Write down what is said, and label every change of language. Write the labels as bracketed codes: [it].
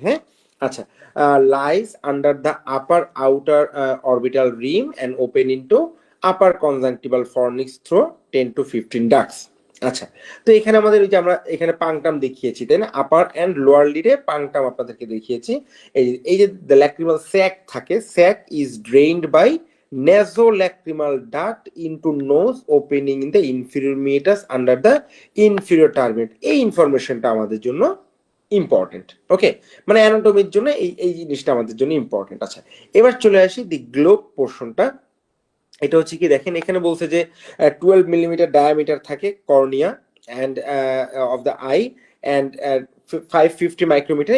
[en] হ্যাঁ, আচ্ছা, lies under the upper outer orbital rim and open into upper conjunctival fornix through 10 to 15 ducts. [bn] আচ্ছা, তো এখানে আমাদের ওই যে আমরা এখানে পাংটাম দেখিয়েছি, তাই না? আপার অ্যান্ড লোয়ার লিডে পাংটাম আপনাদেরকে দেখিয়েছি। এই যে [en] The lacrimal sac থাকে, sac is drained by nasolacrimal duct into nose opening in the inferior meatus under the inferior turbinate। [bn] এই ইনফরমেশনটা আমাদের জন্য ইম্পর্টেন্ট। ওকে, মানে অ্যানাটমির জন্য এই জিনিসটা আমাদের জন্য ইম্পর্টেন্ট। আচ্ছা, এবার চলে আসি দি গ্লোব পোর্শনটা। এটা হচ্ছে কি দেখেন এখানে বলছে যে 12 মিলিমিটার ডায়ামিটার থাকে cornea and of the I and 550 micrometer.